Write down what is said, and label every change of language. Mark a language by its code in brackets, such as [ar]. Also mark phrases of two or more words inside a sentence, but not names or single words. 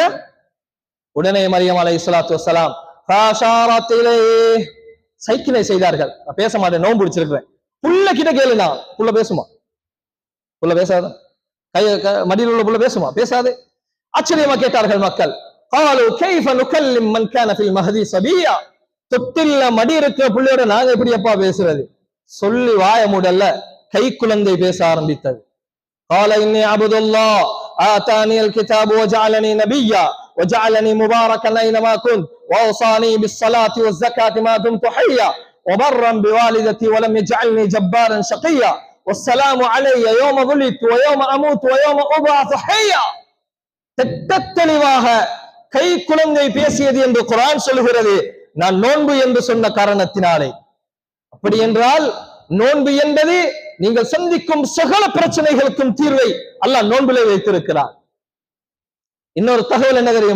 [ta] உடனே மரியம் [ar] عليه الصلاة والسلام فأشارت إليه, [ta] சைக்கிளை செய்தார்கள். நான் பேச மாட்டேன், நோன்பு பிடிச்சிருக்கிறேன். புள்ள கிட்ட கேளுனா, புள்ள பேசுமா? புள்ள பேசாத? மடியில் உள்ள புள்ள பேசுமா? பேசாது. ஆச்சரியமா கேட்டார்கள் மக்கள். [ar] قالوا كيف نكلم من كان في المهد صبيا. [ta] தொட்டில்ல மடி இருக்கிற புள்ளையோட நாங்க எப்படி அப்பா பேசுறது? சொல்லி வாய மூடல்ல, கை குழந்தை பேச ஆரம்பித்தது. [ar] قال اني عبد الله آتاني الكتاب وجعلني نبيا وجعلني مباركا اينما كنت واوصاني بالصلاة والزكاة ما دمت حيا وبرا بوالدتي ولم يجعلني جبارا شقيا والسلام علي يوم ولدت ويوم اموت ويوم ابعث حيا. [ta] தெளிவாக கை குழந்தை பேசியது என்று குர்ஆன் சொல்லுகிறது. நான் நோன்பு என்று சொன்ன காரணத்தினாலே. அப்படி என்றால் நோன்பு என்பது நீங்கள் சந்திக்கும் சகல பிரச்சனைகளுக்கும் தீர்வை அல்லாஹ் நோன்பிலே வைத்திருக்கிறார். இன்னொரு தகவல் என்ன தெரியுமா?